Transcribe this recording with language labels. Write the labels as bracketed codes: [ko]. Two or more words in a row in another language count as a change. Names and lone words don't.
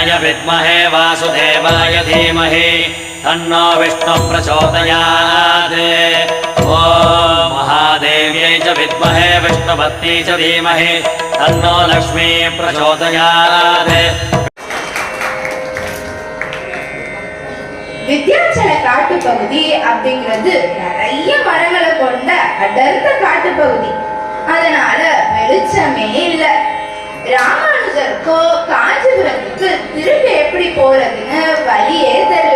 [sa] विद्महे वासुदेवाय धीमहि तन्नो विष्णुः प्रचोदयात्। ॐ महादेव्यै च विद्महे विष्णुपत्न्यै च धीमहि तन्नो लक्ष्मी प्रचोदयात्। [ta] வித்யாச்சல காட்டு பகுதி அப்படிங்கிறது நிறைய மரங்களை கொண்ட அடர்ந்த காட்டு பகுதி. அதனால வெளிச்சமே இல்ல. ராமானுஜருக்கோ காஞ்சிபுரத்துக்கு திரும்பி எப்படி போறதுன்னு வழியே தெரியல.